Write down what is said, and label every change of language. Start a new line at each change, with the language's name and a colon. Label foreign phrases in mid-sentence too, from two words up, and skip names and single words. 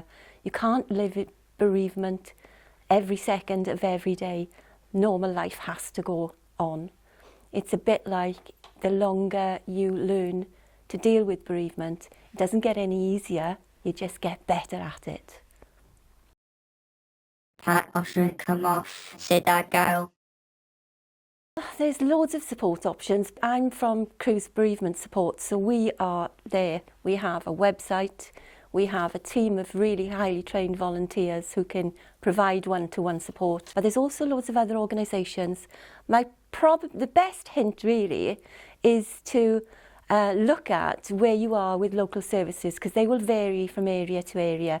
English: You can't live it bereavement every second of every day. Normal life has to go on. It's a bit like the longer you learn to deal with bereavement, it doesn't get any easier, you just get better at it.
Welsh: Pa opsiwn cymorth sydd ar gael?
English: There's loads of support options. I'm from Cruise Bereavement Support, so we are there. We have a website, we have a team of really highly trained volunteers who can provide one-to-one support. But there's also loads of other organisations. The best hint really is to look at where you are with local services because they will vary from area to area.